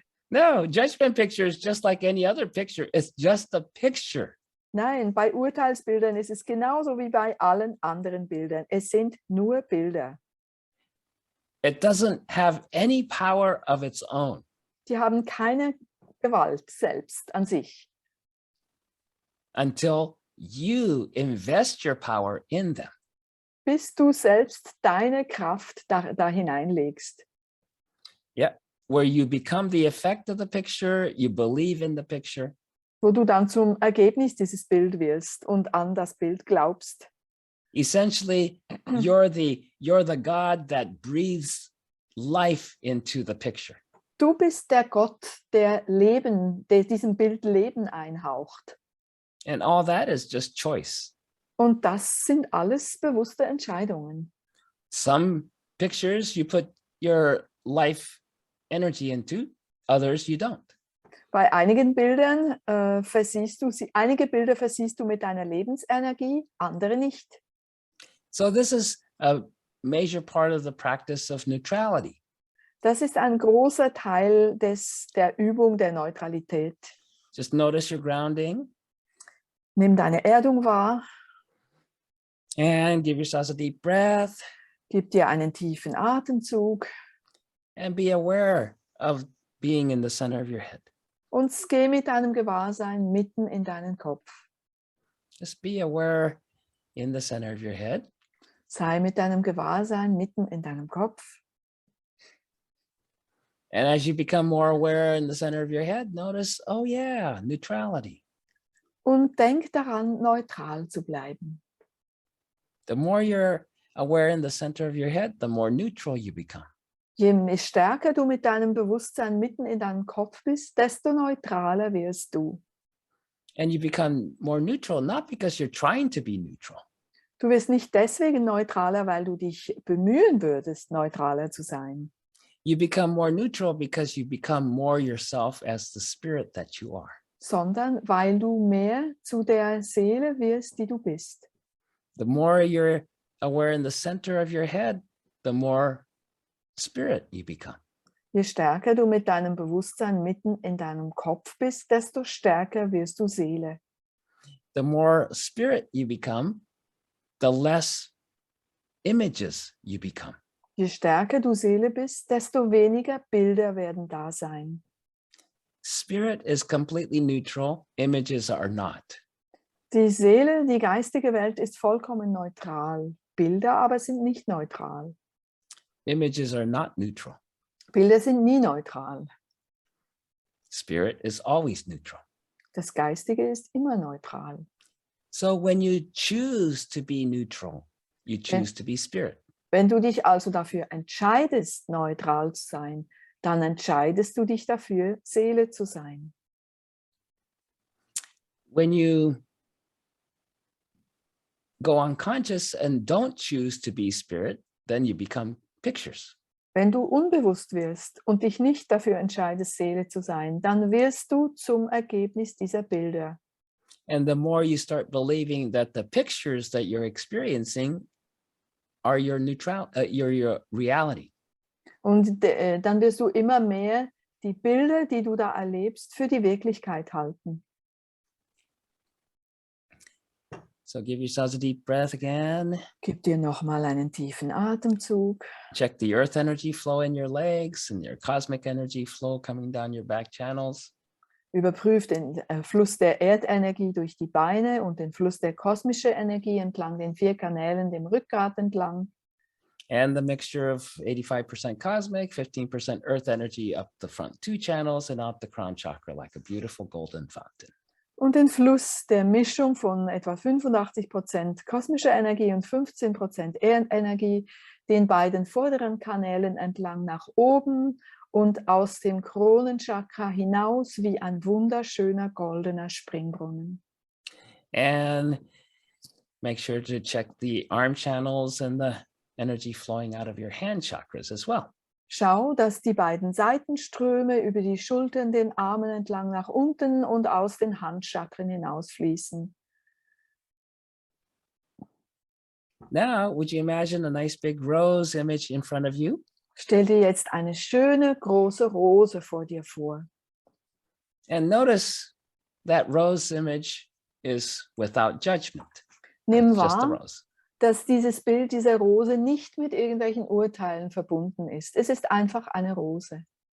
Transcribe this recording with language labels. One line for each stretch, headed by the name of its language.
English: No, judgment picture is just like any other picture. It's just a picture.
German: Nein, bei Urteilsbildern ist es genauso wie bei allen anderen Bildern. Es sind nur Bilder.
English: It doesn't have any power of its own.
German: Die haben keine Gewalt selbst an sich,
English: until you invest your power in them.
German: bis du selbst deine Kraft da hineinlegst.
English: Yeah, where you become the effect of the picture, you believe in the picture.
German: Wo du dann zum Ergebnis dieses Bild wirst und an das Bild glaubst.
English: Essentially, you're the God that breathes life into the picture.
German: Du bist der Gott, der diesem Bild Leben einhaucht.
English: And all that is just choice.
German: Und das sind alles bewusste Entscheidungen.
English: Some pictures you put your life energy into, others you don't.
German: Bei einigen Bildern einige Bilder versiehst du mit deiner Lebensenergie, andere nicht.
English: So this is a major part of the practice of neutrality.
German: Das ist ein großer Teil der Übung der Neutralität.
English: Just notice your grounding.
German: Nimm deine Erdung wahr.
English: And give yourselves a deep breath.
German: Gib dir einen tiefen Atemzug.
English: And be aware of being in the center of your head.
German: Und geh mit deinem Gewahrsein mitten in deinen Kopf.
English: Just be aware in the center of your head.
German: Sei mit deinem Gewahrsein mitten in deinem Kopf.
English: And as you become more aware in the center of your head, notice, oh yeah, neutrality.
German: Und denk daran, neutral zu bleiben.
English: The more you're aware in the center of your head, the more neutral you become.
German: Je stärker du mit deinem Bewusstsein mitten in deinem Kopf bist, desto neutraler wirst du.
English: And you become more neutral, not because you're trying to be neutral.
German: Du wirst nicht deswegen neutraler, weil du dich bemühen würdest, neutraler zu sein.
English: You become more neutral because you become more yourself as the spirit that you are.
German: Sondern weil du mehr zu der Seele wirst, die du bist.
English: The more you're aware in the center of your head, the more spirit you become.
German: Je stärker du mit deinem Bewusstsein mitten in deinem Kopf bist, desto stärker wirst du Seele.
English: The more spirit you become, the less images you become.
German: Je stärker du Seele bist, desto weniger Bilder werden da sein.
English: Spirit is completely neutral, images are not.
German: Die Seele, die geistige Welt ist vollkommen neutral. Bilder aber sind nicht neutral.
English: Images are not neutral.
German: Bilder sind nie neutral.
English: Spirit is always neutral.
German: Das Geistige ist immer neutral.
English: So when you choose to be neutral, you choose to be spirit.
German: Wenn du dich also dafür entscheidest, neutral zu sein, dann entscheidest du dich dafür, Seele zu sein.
English: When you go unconscious and don't choose to be spirit, then you become pictures.
German: Wenn du unbewusst wirst und dich nicht dafür entscheidest, Seele zu sein, dann wirst du zum Ergebnis dieser Bilder.
English: And the more you start believing that the pictures that you're experiencing are your your reality.
German: Und dann wirst du immer mehr die Bilder, die du da erlebst, für die Wirklichkeit halten.
English: So give yourselves a deep breath again.
German: Gib dir nochmal einen tiefen Atemzug.
English: Check the earth energy flow in your legs and your cosmic energy flow coming down your back channels.
German: Überprüf den Fluss der Erdenergie durch die Beine und den Fluss der kosmischen Energie entlang den 4 Kanälen, dem Rückgrat entlang.
English: And the mixture of 85% cosmic, 15% earth energy up the front 2 channels and out the crown chakra like a beautiful golden fountain.
German: Und den Fluss der Mischung von etwa 85% kosmischer Energie und 15% Erdenergie den beiden vorderen Kanälen entlang nach oben und aus dem Kronenchakra hinaus wie ein wunderschöner goldener Springbrunnen.
English: And make sure to check the arm channels and the energy flowing out of your hand chakras as well.
German: Schau, dass die beiden Seitenströme über die Schultern, den Armen entlang nach unten und aus den Handchakren hinausfließen.
English: Now, would you imagine a nice big rose image in front of you?
German: Stell dir jetzt eine schöne große Rose vor dir vor.
English: And notice that rose image is without judgment.
German: Nimm
English: It's just a
German: wahr,
English: rose.
German: dass dieses Bild dieser Rose nicht mit irgendwelchen Urteilen verbunden ist. Es ist einfach eine Rose.